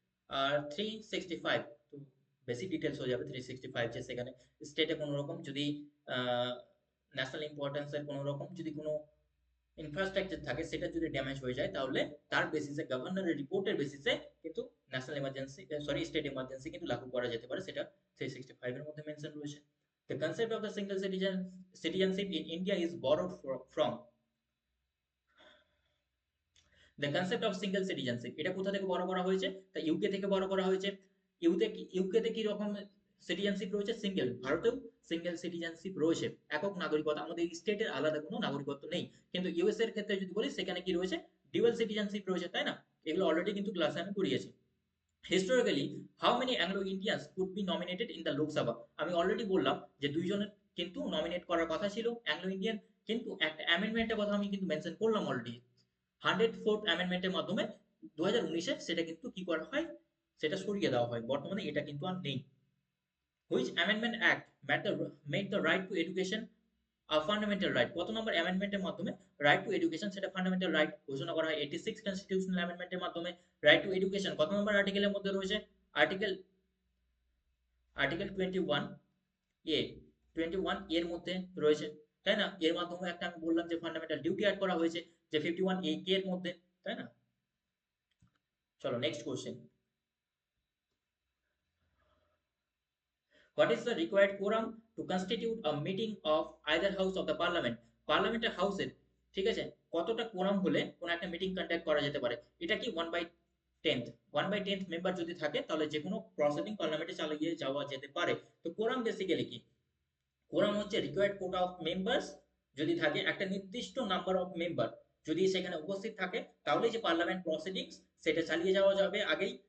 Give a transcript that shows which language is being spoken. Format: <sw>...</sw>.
<bn>আর 365 তো বেশি ডিটেলস হয়ে যাবে। 365 যে সেখানে স্টেটে কোনো রকম যদি ন্যাশনাল ইম্পর্টেন্সের কোনো রকম যদি কোনো ইনফ্রাস্ট্রাকচার থাকে সেটা যদি ড্যামেজ হয়ে যায়, তাহলে তার বেসিসে গভর্নরের রিপোর্টের বেসিসে কিন্তু ন্যাশনাল এমার্জেন্সি স্টেট এমার্জেন্সি কিন্তু লাগু করা যেতে পারে, সেটা 365 এর মধ্যে মেনশন রয়েছে।</bn> <en>The concept of the single citizenship in India is borrowed from the concept of single citizenship।</en> <bn>এটা কোথা থেকে বড় করা হয়েছে? তা ইউকে থেকে বড় করা হয়েছে। ইউকেতে কি রকম সিটিজেনশিপ রয়েছে? সিঙ্গেল। ভারতেও সিঙ্গেল সিটিজেনশিপ রয়েছে, একক নাগরিকত্ব। আমাদের স্টেটের আলাদা কোনো নাগরিকত্ব নেই। কিন্তু ইউএস এর ক্ষেত্রে যদি বলি, সেখানে কি রয়েছে? ডুয়াল সিটিজেনশিপ রয়েছে, তাই না? এগুলো অলরেডি কিন্তু ক্লাসে আমি পড়িয়েছি।</bn> <en>Historically how many Anglo Indians could be nominated in the Lok Sabha?</en> <bn>আমি অলরেডি বললাম যে দুইজনের কিন্তু নমিনেট করার কথা ছিল অ্যাংলো ইন্ডিয়ান, কিন্তু একটা অ্যামেন্ডমেন্টের কথা আমি কিন্তু মেনশন করলাম অলরেডি। 104th অ্যামেন্ডমেন্টের মাধ্যমে 2019-এ সেটা কিন্তু কি করা হয়? সেটা সরিয়ে দেওয়া হয়, বর্তমানে এটা কিন্তু আর নেই।</bn> <en>Which amendment act made the right to education a fundamental right?</en> <bn>কত নম্বর অ্যামেন্ডমেন্টের মাধ্যমে রাইট টু এডুকেশন সেটা ফান্ডামেন্টাল রাইট ঘোষণা করা হয়? 86 কনস্টিটিউশনাল অ্যামেন্ডমেন্টের মাধ্যমে রাইট টু এডুকেশন কত নম্বর আর্টিকেলের মধ্যে রয়েছে? আর্টিকেল আর্টিকেল 21 এ, 21 এর মধ্যে রয়েছে, তাই না? এর মাধ্যমে একটা আমি বললাম যে ফান্ডামেন্টাল ডিউটি অ্যাড করা হয়েছে যে 51 এ কে এর মধ্যে, তাই না? চলো next question.</bn> <en>What is the required quorum to constitute a meeting of either house of the parliament?</en> <bn>পার্লামেন্টের হাউসের, ঠিক আছে, কতটা কোরাম হলে কোন একটা মিটিং কন্ডাক্ট করা যেতে পারে? এটা কি 1/10? 1/10 মেম্বার যদি থাকে তাহলে যে কোনো প্রসিডিং পার্লামেন্টে চালিয়ে যাওয়া যেতে পারে। তো কোরাম বেসিক্যালি কি? কোরাম হচ্ছে রিকোয়ার্ড কোটা অফ মেম্বার্স যদি থাকে, একটা নির্দিষ্ট নাম্বার অফ মেম্বার যদি সেখানে উপস্থিত থাকে, তাহলে যে পার্লামেন্ট প্রসিডিংস সেটা চালিয়ে যাওয়া যাবে আগেই।</bn>